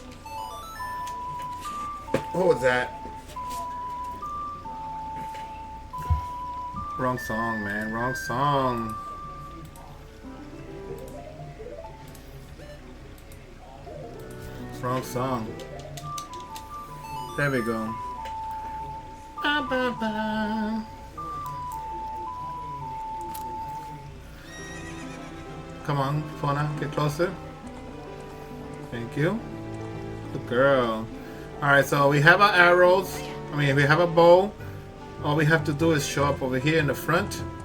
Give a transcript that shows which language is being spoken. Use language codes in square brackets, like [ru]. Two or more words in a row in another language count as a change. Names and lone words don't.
[en] What was that? Wrong song, man. Wrong song. Wrong song. There we go. Ba, ba, ba. Come on, Fauna, get closer. Thank you. Good girl. Alright, so we have our arrows. I mean, we have a bow. All we have to do is show up over here in the front.